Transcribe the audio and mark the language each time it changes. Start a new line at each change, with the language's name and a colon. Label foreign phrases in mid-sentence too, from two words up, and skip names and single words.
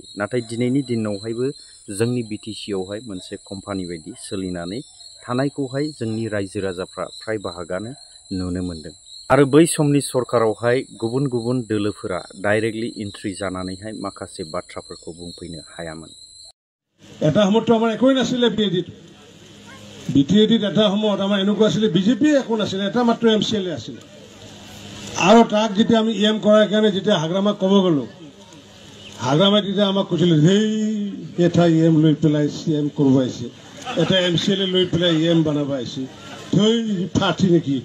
Bodo: नाथाय दिनैनि दिनावहायबो जोंनि बिटिसियावहाय मोनसे कम्पानि बायदि सोलिनानै थानायखौहाय जोंनि रायजो राजाफ्रा फ्राय बाहागानो नुनो मोन्दों। आरो बै समनि सरकारावहाय गुबुन गुबुन दोलोफोरा
English: directly entry
Bodo: जानानैहाय माखासे बाथ्राफोरखौ बुंफैनो हायामोन।
Assamese: এটা সময়তো আমাৰ একোই নাছিলে বিটিএডিত এটা সময়ত আমাৰ এনেকুৱা আছিলে বিজেপি একো নাছিলে, এটা মাত্ৰ এমচিএলএ আছিলে। আৰু তাক যেতিয়া আমি ইএম কৰাৰ কাৰণে যেতিয়া হাগ্ৰামাক ক'ব গ'লো, হাগ্ৰামাই তেতিয়া আমাক কৈছিলে সেই এটা ইএম লৈ পেলাই চিএম কৰিব আহিছে, এটা এমচিএলএ লৈ পেলাই ইএম বনাব আহিছে, থৈ ফাটি নেকি এইটো।